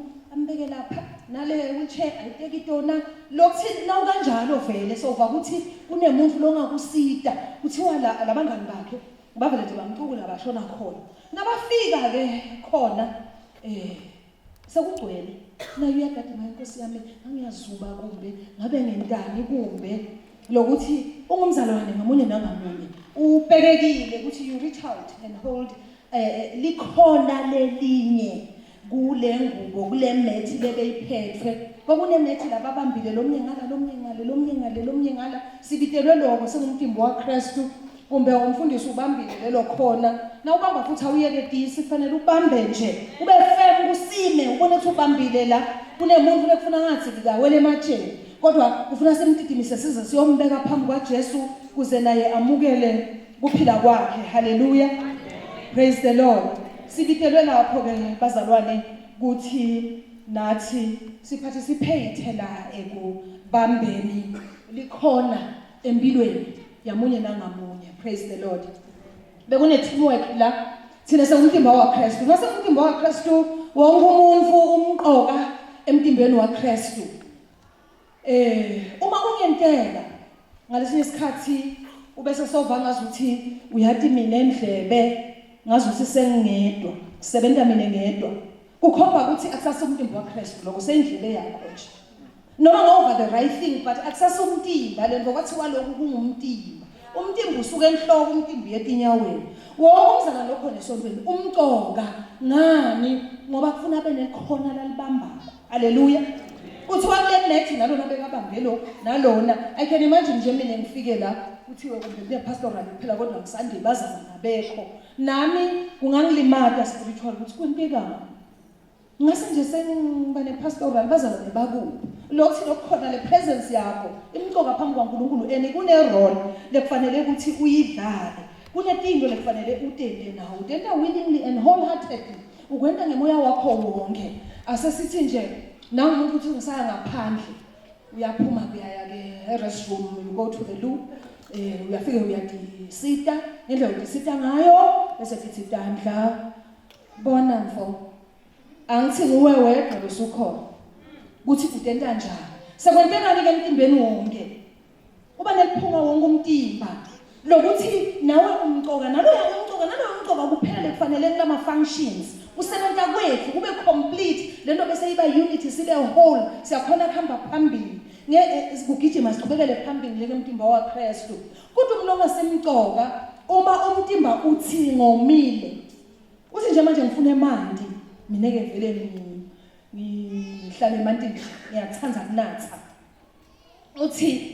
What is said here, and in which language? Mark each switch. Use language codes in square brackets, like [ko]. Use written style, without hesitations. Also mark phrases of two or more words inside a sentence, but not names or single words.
[ss] ambeke lapha nale wheelchair ayiteki itona lokuthi nawu kanjalo vele sova ukuthi kunemuntu longakusida kuthiwa labangani bakhe bavele nje bamcukula bashona khona nabafika ke khona sekugcwele nayo uyagada Nkosi yami angiyazuba kumbe ngabe ngentani kumbe lokuthi ungumzalwane ngamunye nangamunye ubhekekile ukuthi you [en] reach out and hold [ss] likhona lelinye kule ngubo kule methi lebeyiphethwe kokune methi lababambile lomnye ngala sibitelwe lokho sengumtimbo waKristu kumbe umfundisi ubambile lelo khona na ubamba futhi awuyeke disi kufanele ubambe nje ube firm kusime ubone ukuthi ubambile la kunemuntu lekufuna ngathi ngawele ematsheni kodwa kufuna simtidimise size siyombeka phambi kwaJesu kuze naye amukele kuphila kwakhe. Hallelujah. [en] Praise the Lord. [ss] Sibitelwe lapho ke bazalwane ukuthi nathi siparticipate la ekubambeni likhona empilweni yamunye nangamunye. [en] Praise the Lord. [ss] Bekune teamwork la thina sengumtimba waKristu. Mase umtimba waKristu wonke umuntu umqoka emtimbeni waKristu. Uma kungentela ngalesinye isikhathi ubese sova ngazuthi uyathi mina endlebe ngazuthi sengedwa kusebenza mina ngedwa kukhomba ukuthi akusasumtimba waKristu lokho sendlele yakho nje noma ngova [en] the right thing [ss] but akusasumtimba lento kwathiwa lokhu kungumtimba umtimba usuka enhloko umtimba yetinyaweni wonke umzana lokho nesontweni umqoka ngani ngoba kufuna abe nekhona lalibamba. Hallelujah. Uthiwa kule next nalona bekabambe lo nalona. [en] I can imagine [ss] nje mina ngifike la kuthiwe kumbe kune pastoral phela kodwa ngisande bazama nabekho. Nami kungangilimata spiritual ukuthi kwentekani. Ngase nje sengiba nepastoral bazama nebakuphi. Lokho lokukhona le presence yakho imcoka phambi kwaNkulunkulu ene kune role lekufanele ukuthi uyidlale. Kunetinto lekufanele utende nawo. [en] Utenda willingly and wholeheartedly. [ss] Ukwenta ngemoya wakho wonke. Asesithi nje nawe umuntu uthi ngisaya ngaphandle uyaphuma kuyaya ke restroom, [en] you go to the loo, [ss] uyafika uyadisita ngendlela udisita ngayo bese fithi tandla bona mfo angithi nguwe wedwa losukhona ukuthi utenta njani sekwenteka ke emtimbeni wonke uba neliphunga wonke umtimba lokuthi nawe umcoka naloya umcoka kuphela kufanele kulama functions usebenza kwethu kube complete lento bese iba unity sibe whole siyakhona khamba phambili ngekugijima siqhubekele phambili njengomtimba waKristu kodwa umlonga semcoka uma umtimba uthi ngomile uthi nje manje ngifuna emanti mina ke vele ngihlala emantini ngiyathanda kunatha uthi